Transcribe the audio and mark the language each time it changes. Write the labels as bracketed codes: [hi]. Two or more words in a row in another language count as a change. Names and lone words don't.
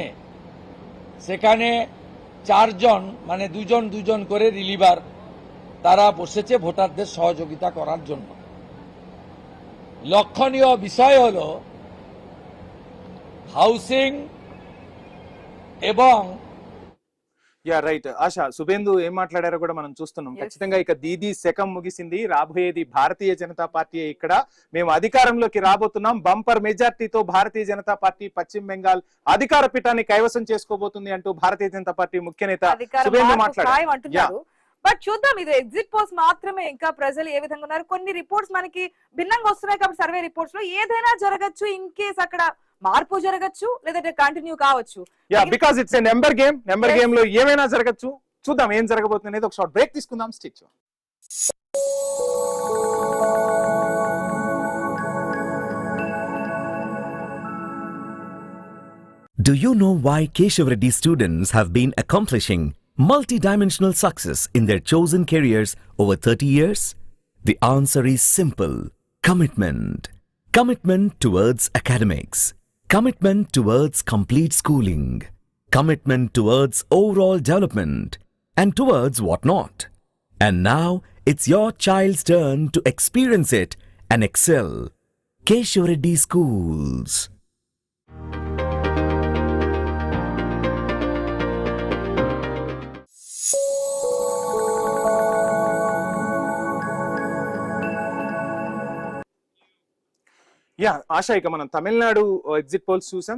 [bn] সেখানে 4 জন মানে 2 জন করে রিলিভার তারা বসেছে ভোটারদের সহযোগিতা করার জন্য। লক্ষণীয় বিষয় হলো হাউসিং এবং [te] రైట్ ఆశ, শুভেন্দু ఏం మాట్లాడారో కూడా మనం చూస్తున్నాం. ఖచ్చితంగా ఇక దీదీ శకం ముగిసింది, రాబోయేది భారతీయ జనతా పార్టీ. ఇక్కడ మేము అధికారంలోకి రాబోతున్నాం, బంపర్ మెజార్టీతో భారతీయ జనతా పార్టీ పశ్చిమ బెంగాల్ అధికార పీఠాన్ని కైవసం చేసుకోబోతుంది అంటూ భారతీయ జనతా పార్టీ ముఖ్య నేత শুভেন্দু మాట్లాడారు. బట్ చూద్దాం, ఇది [en] exit polls [te] మాత్రమే. ఇంకా ప్రజలు ఏ విధంగా ఉన్నారు, కొన్ని రిపోర్ట్స్ మనకి భిన్నంగా వస్తున్నాయి కాబట్టి [en] survey reports [te] లో ఏదైనా జరగచ్చు. [en] in case [te] అక్కడ మార్పు జరగచ్చు, లేదంటే కంటిన్యూ కావచ్చు. [en] because it's a number game [te] లో ఏమైనా జరగచ్చు. చూద్దాం ఏం జరగబోతుంది అనేది. ఒక [en] short break [te] తీసుకుందాం. స్టిచ్. [en] Do you know why Keshav Reddy students have been accomplishing multi-dimensional success in their chosen careers over 30 years? The answer is simple. Commitment. Commitment towards academics. Commitment towards complete schooling. Commitment towards overall development. And towards what not. And now, it's your child's turn to experience it and excel. Keshav Reddy Schools. [te] ఆశ, ఇక మనం తమిళనాడు [en] exit polls [te] చూసాం.